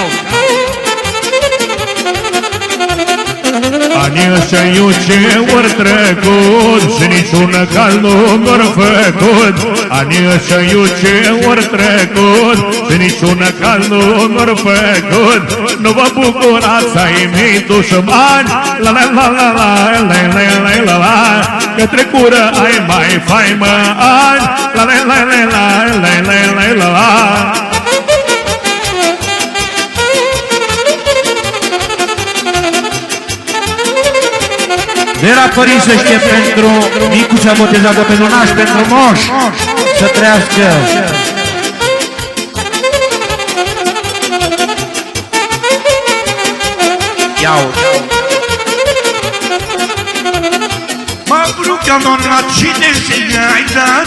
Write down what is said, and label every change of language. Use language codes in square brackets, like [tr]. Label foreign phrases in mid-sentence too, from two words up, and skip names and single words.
[ro] Anii ăștia eu ce ori trecut și niciun cal nu mi-or făcut. Anii ăștia eu ce ori trecut și niciun cal nu mi-or făcut. Nu vă bucurați ai mei dușmani, la la la la la la la la la la, că trecură ai mai faimă ani, la la la la la la la la la la. De la părinți să știe pentru micuța botezată, pentru naș, pentru moș, să trăiască. Iau. Mă brucă, doamna, cine și-ai dat?